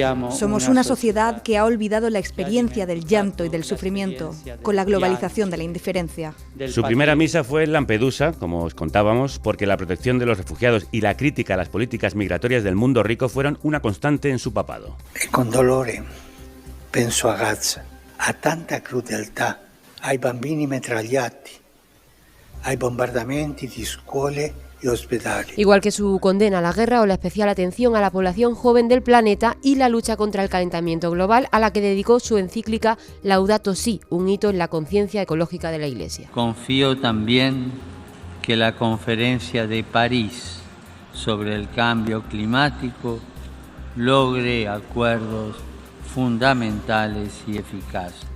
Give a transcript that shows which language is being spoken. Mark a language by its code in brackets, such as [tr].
[es] Somos una sociedad que ha olvidado la experiencia del llanto y del sufrimiento con la globalización de la indiferencia. Su primera misa fue en Lampedusa, como os contábamos, porque la protección de los refugiados y la crítica a las políticas migratorias del mundo rico fueron una constante en su papado. [it] E con dolore penso a Gaza, a tanta crudeltà, ai bambini metragliati, ai bombardamenti di scuole e ospedali. [es] Igual que su condena a la guerra o la especial atención a la población joven del planeta y la lucha contra el calentamiento global, a la que dedicó su encíclica Laudato Si, un hito en la conciencia ecológica de la Iglesia. Confío también que la conferencia de París sobre el cambio climático logre acuerdos fundamentales y eficaces.